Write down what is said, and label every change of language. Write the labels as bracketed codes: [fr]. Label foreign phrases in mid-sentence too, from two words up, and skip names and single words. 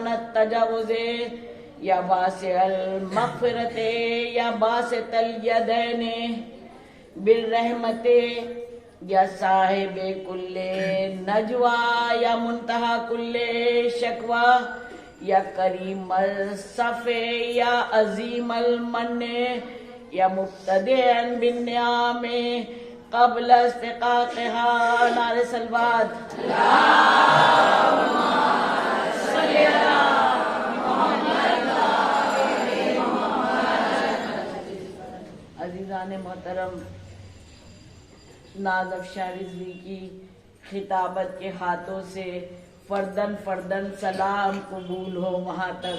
[ar] التجاوز، یا واسع المغفرۃ یا باسط الیدین بالرحمت، یا صاحب کل نجوى یا منتہا کل شکوى، یا کریم الصف یا عظیم المن، یا مبتدئا بالنعام قبل استحقاقها. [ur] نعرہ صلوات. عزیزان محترم، ناز افشاں رضوی کی خطابت کے ہاتھوں سے فردن فردن سلام قبول ہو وہاں تک.